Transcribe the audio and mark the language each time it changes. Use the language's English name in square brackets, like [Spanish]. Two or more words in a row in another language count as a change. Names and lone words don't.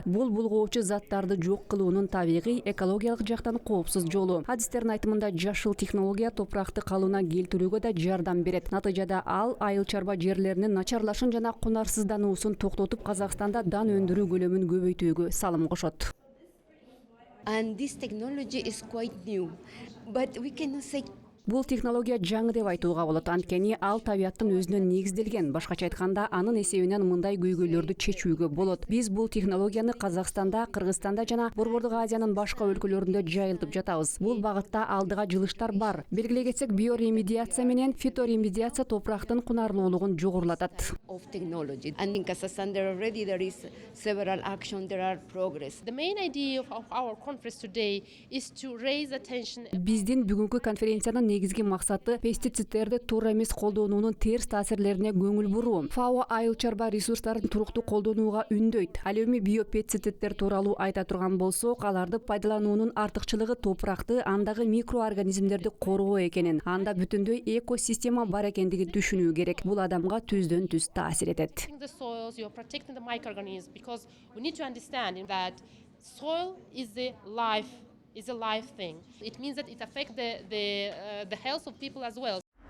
[Kyrgyz] Бул булгоочу заттарды жок кылуунун табигый, экологиялык жактан коопсуз жолу. Адистердин айтымында жашыл технология топуракты калыбына келтирүүгө да жардам берет. Натыйжада ал айыл чарба жерлеринин начарлашын жана кунарсыздануусун токтотуп, Казакстанда дан өндүрүү көлөмүн көбөйтүүгө салым кошот. [English] And this technology is quite new, but we cannot say. [Kyrgyz] Бул технология жаңы деп айтууга болот, анткени ал табияттын өзүнөн негизделген. Башкача айтканда, анын эсебинен мындай көйгөйлөрдү чечүүгө болот. Биз бул технологияны Казакстанда, Кыргызстанда жана Борбордук Азиянын башка өлкөлөрүндө жайылтып жатабыз. Бул багытта алдыга жылыштар бар. Белгилей кетсек, биоремедиация менен фиторемедиация топурактын кунарлуулугун жогорулатат. [English] Of technology, and in Kazakhstan there is several action, there are progress. The main idea of our conference today is to raise attention. [Kyrgyz] Биздин бүгүнкү конференциянын негизги максаты пестициддерди туура эмес колдонуунун терс таасирлерине көңүл буруу. ФАО айыл чарба ресурстарын туруктуу колдонууга үндөйт. Ал эми биопестициддер тууралуу айта турган болсок, аларды пайдалануунун артыкчылыгы топуракты, андагы микроорганизмдерди короо экенин, анда бүтүндөй экосистема бар экендигин түшүнүү керек. Бул адамга түздөн түз таасир этет. [English] The soils, you're protecting the microorganisms, because we need to understand that soil is a life thing. It means that it affects the health of people as well.